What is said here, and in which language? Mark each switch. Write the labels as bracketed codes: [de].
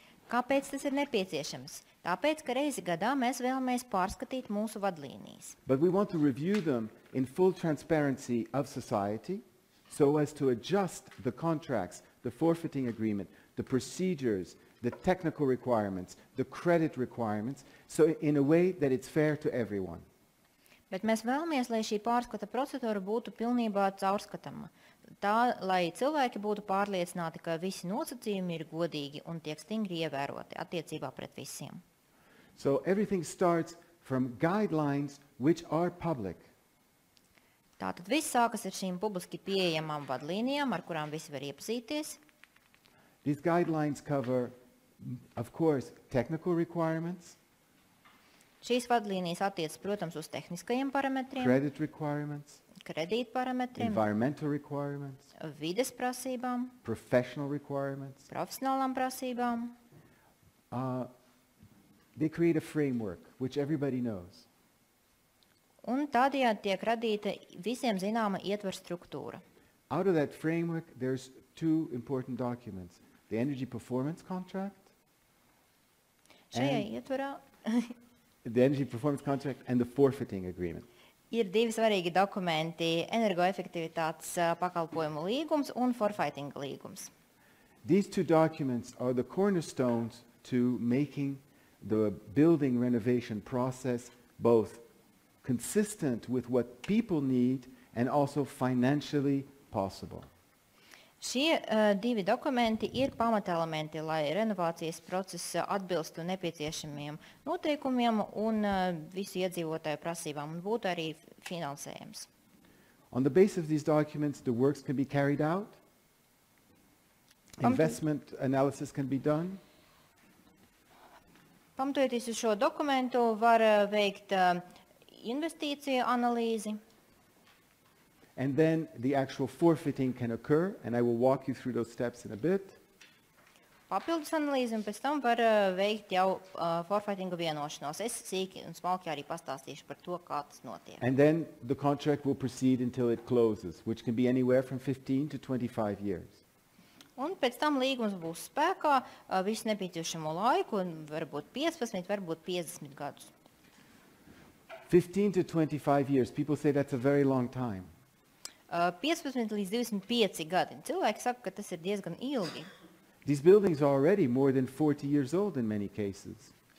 [lv] Kāpēc tas ir nepieciešams? Tāpēc, ka reizi gadā mēs vēlamies pārskatīt mūsu vadlīnijas. [en] But we want to review them in full transparency of society so as to adjust the contracts, the forfeiting agreement, the procedures, the technical requirements, the credit requirements, so in a way that it's fair to everyone. [lv] Bet mēs vēlamies, lai šī pārskata procedūra būtu pilnībā caurskatama. Tā, lai cilvēki būtu pārliecināti, ka visi nosacījumi ir godīgi un tiek stingri ievēroti attiecībā pret visiem. [en] So everything starts from guidelines which are public. [lv] Tātad viss sākas ar šīm publiski pieejamām vadlīnijām, ar kurām visi var iepazīties. [en] These guidelines cover, of course, technical requirements, [lv] Šīs vadlīnijas attiecas, protams, uz tehniskajiem parametriem, [en] credit requirements, [lv] kredītparametriem, [en] environmental requirements, [lv] vides prasībām, [en] professional requirements. [lv] profesionālām prasībām. [en] They create a framework which everybody knows. [lv] Un tādējādi tiek radīta visiem zināma ietver struktūra. [en] Out of that framework, there's two important documents: the energy performance contract, [lv] Šajā [en] And- [lv] ietverā [en] the energy performance contract, and the forfeiting agreement. [lv] ir divi svarīgi dokumenti - energoefektivitātes pakalpojumu līgums un forfeiting līgums. [en] These two documents are the cornerstones to making the building renovation process both consistent with what people need and also financially possible. [lv] Šie divi dokumenti ir pamatelementi, lai renovācijas process atbilstu nepieciešamiem noteikumiem un visu iedzīvotāju prasībām un būtu arī finansējams. [en] On the basis of these documents, the works can be carried out, investment analysis can be done, [lv] Pamatojoties uz šo dokumentu, var veikt investīciju analīzi, [en] and then the actual forfeiting can occur, and I will walk you through those steps in a bit. [lv] papildus analīzi un pēc tam var veikt jau forfeitinga vienošanos. Es sīki un smalki arī pastāstīšu par to, kā tas notiek. [en] And then the contract will proceed until it closes, which can be anywhere from 15 to 25 years. [lv] Un pēc tam līgums būs spēkā visu nepieciešamo laiku, un varbūt 15, varbūt 50 gadus. [en] 15 to 25 years, people say that's a very long time. [lv] 15 līdz 25 gadi. Cilvēki saka, ka tas ir diezgan ilgi. [en] These buildings are already more than 40 years old in many cases.